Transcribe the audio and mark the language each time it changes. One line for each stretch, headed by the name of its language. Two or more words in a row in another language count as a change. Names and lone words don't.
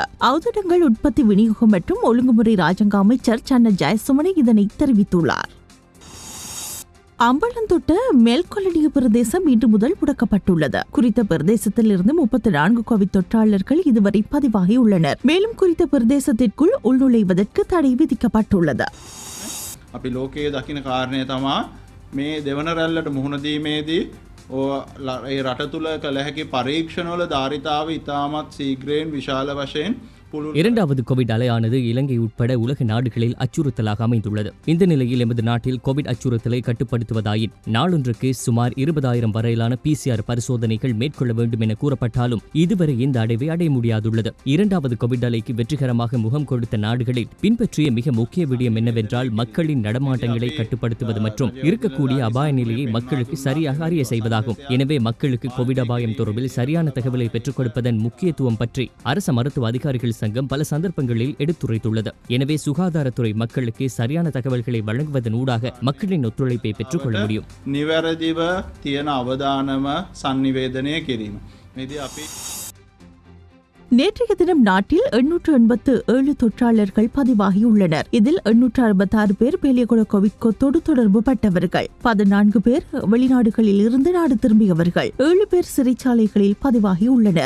Tamil: ஔதடங்கள் உற்பத்தி விநியோகம் மற்றும் ஒழுங்குமுறை ராஜாங்க அமைச்சர் சன்ன ஜெயசுமணி இதனை தெரிவித்துள்ளார். அம்பலந்தோட்ட மேல்கொலடிய பிரதேசம் இன்று முதல் முடக்கப்பட்டுள்ளது. குறித்த பிரதேசத்தில் இருந்து 34 கோவிட் தொற்றாளர்கள் இதுவரை பதிவாகியுள்ளனர். மேலும் குறித்த பிரதேசத்திற்குள் உள்நுழைவதற்கு தடை விதிக்கப்பட்டுள்ளது.
Sinhala: අපි ලෝකයේ දකින කාරණය තමා මේ දෙවන රැල්ලට මුහුණ දීමේදී ඒ රට තුළ කළ හැකි පරීක්ෂණවල ධාරිතාව ඉතාමත් සීග්‍රයෙන් විශාල වශයෙන්
Tamil: இரண்டாவது கோவிட் அலையானது இலங்கை உட்பட உலக நாடுகளில் அச்சுறுத்தலாக அமைந்துள்ளது. இந்த நிலையில் எமது நாட்டில் கோவிட் அச்சுறுத்தலை கட்டுப்படுத்துவதாயின் நாளொன்றுக்கு சுமார் 20,000 வரையிலான PCR பரிசோதனைகள் மேற்கொள்ள வேண்டும் என கூறப்பட்டாலும் இதுவரை இந்த அடைவை அடைய முடியாதுள்ளது. இரண்டாவது கோவிட் அலைக்கு வெற்றிகரமாக முகம் கொடுத்த நாடுகளில் பின்பற்றிய மிக முக்கிய விடயம் என்னவென்றால் மக்களின் நடமாட்டங்களை கட்டுப்படுத்துவது மற்றும் இருக்கக்கூடிய அபாய நிலையை மக்களுக்கு சரியாக அறிய செய்வதாகும். எனவே மக்களுக்கு கோவிட் அபாயம் தொடர்பில் சரியான தகவலை பெற்றுக் கொடுப்பதன் முக்கியத்துவம் பற்றி அரச மருத்துவ அதிகாரிகள் சங்கம் பல சந்தர்ப்பங்களில் எடுத்துரைத்துள்ளது. எனவே சுகாதாரத்துறை மக்களுக்கு சரியான தகவல்களை வழங்குவதன் ஊடாக மக்களின் ஒத்துழைப்பை பெற்றுக் கொள்ள முடியும்.
Sinhala: නිවැරදිව තියෙන අවදානම sannivedanaya කිරීම. මේදී අපි
Tamil: நேற்றைய தினம் நாட்டில் 887 தொற்றாளர்கள் பதிவாகியுள்ளனர். இதில் 866 பேர் பெலியகுட கோவிட் தொற்று தொடர்பு பட்டவர்கள், 14 பேர் வெளிநாடுகளில் இருந்து நாடு திரும்பியவர்கள், 7 பேர் சிறைச்சாலைகளில் பதிவாகியுள்ளனர்.